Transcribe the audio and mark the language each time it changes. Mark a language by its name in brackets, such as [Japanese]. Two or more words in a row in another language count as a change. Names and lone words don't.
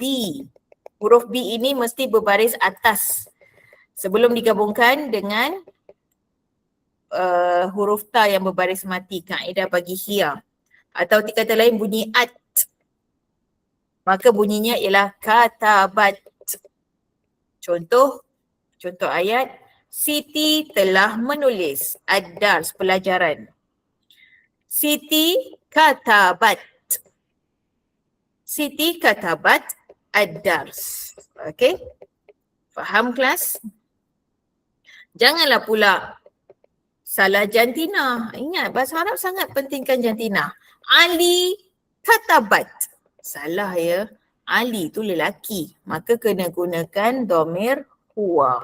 [Malay] Huruf B ini mesti berbaris atas sebelum digabungkan dengan huruf ta yang berbaris mati, kaedah bagi hiya. Atau di kata lain bunyi at, maka bunyinya ialah katabat. Contoh ayat, Siti telah menulis ad-dars, pelajaran. Siti katabat. Siti [Arabic] كتبت الدرس. [Malay] Okey? Faham kelas? Janganlah pula salah jantina. Ingat, bahasa Arab sangat pentingkan jantina. Ali katabat. Salah ya. Ali tu lelaki. Maka kena gunakan [Arabic] ضمير هو.